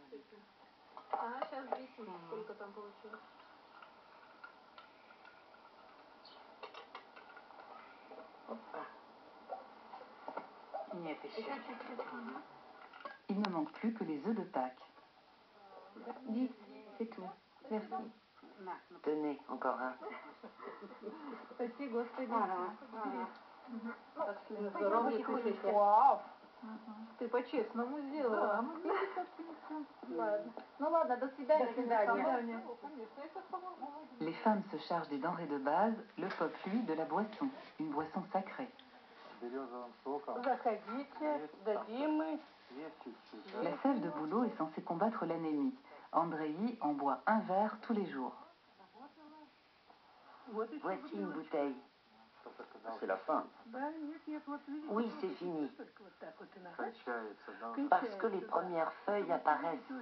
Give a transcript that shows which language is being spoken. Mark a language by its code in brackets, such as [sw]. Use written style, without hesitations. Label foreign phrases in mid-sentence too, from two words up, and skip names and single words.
[fr] Il ne manque plus que les œufs de Pâques. 10, c'est tout. Merci. Tenez, encore un. [ru] Ты по-честному сделала. А мы ладно. Ну ладно, до свидания. До свидания. [fr] Les femmes se chargent des denrées de base, le Pope, lui, de la boisson, une boisson sacrée. [ru] Заходите, дадим мы. [fr] La sève de bouleau est censée combattre l'anémie. Andreï en boit un verre tous les jours. Voici une bouteille. C'est la fin. Oui, c'est fini. Parce que les premières feuilles apparaissent.